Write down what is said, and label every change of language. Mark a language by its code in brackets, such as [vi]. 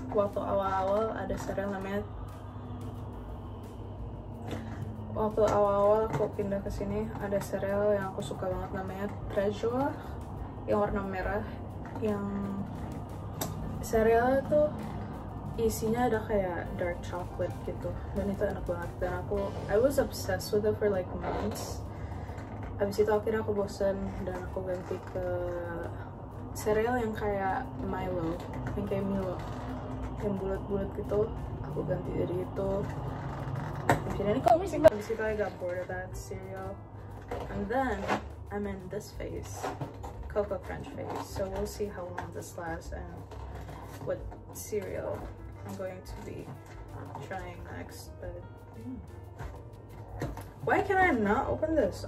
[id] Waktu awal-awal ada cereal namanya, waktu awal-awal aku pindah ke sini ada cereal yang aku suka banget namanya Treasure, yang warna merah. Yang cereal itu isinya ada kayak dark chocolate gitu, dan itu enak banget. Dan [en] I was obsessed with it for like months. [id] Abis itu akhirnya aku bosen dan aku ganti ke cereal yang kayak Milo, yang kayak Milo, yang bulat-bulat gitu. Aku ganti dari itu. Jadi kok abis itu [en] I got bored of that cereal, and then I'm in this phase, Coco Crunch phase. So we'll see how long this lasts. And what cereal I'm going to be trying next, but why can I not open this?